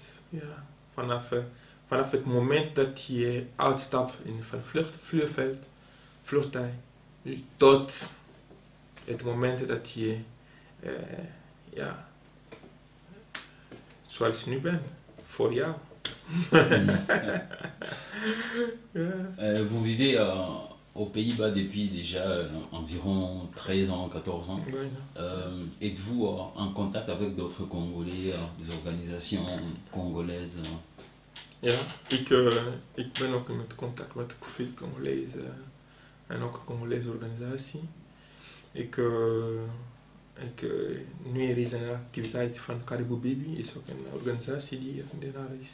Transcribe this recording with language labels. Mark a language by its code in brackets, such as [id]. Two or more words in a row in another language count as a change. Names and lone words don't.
[nl] Ja, vanaf het moment dat je uitstapt van vliegtuig, tot het moment dat je, ja, zoals ik nu ben, voor jou. Yeah. [fr] Vous vivez aux Pays-Bas depuis déjà environ 13 ans, 14 ans. Êtes-vous en contact avec d'autres Congolais, des organisations congolaises? [nl] Ja, ik ben ook in contact met veel Congolese en ook een Congolese organisatie. Nu er is een activiteit van Caribou Baby, is ook een organisatie die daar is.